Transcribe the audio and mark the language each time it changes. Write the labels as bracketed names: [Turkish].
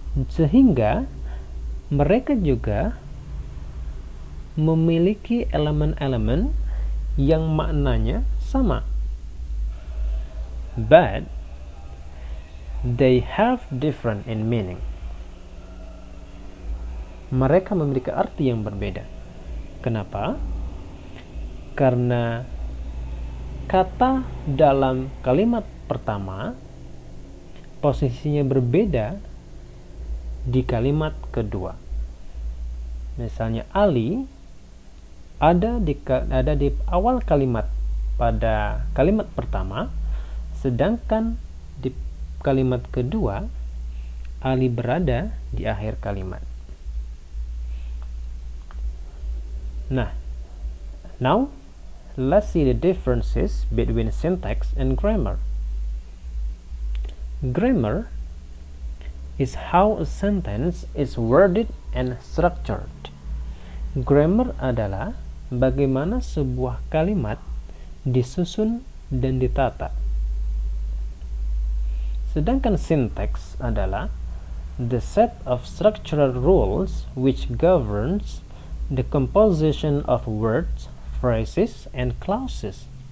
[Indonesian] Sehingga mereka juga memiliki elemen-elemen yang maknanya sama. [English] But they have different in meaning. [Indonesian] Mereka memiliki arti yang berbeda. Kenapa? Karena kata dalam kalimat pertama posisinya berbeda di kalimat kedua. Misalnya Ali ada di awal kalimat pada kalimat pertama, sedangkan di kalimat kedua Ali berada di akhir kalimat. [English] Now let's see the differences between syntax and grammar. Grammar is how a sentence is worded and structured. [Indonesian] Grammar adalah bagaimana sebuah kalimat disusun dan ditata. Sedangkan syntax adalah [English] the set of structural rules which governs the composition of words, phrases, and clauses.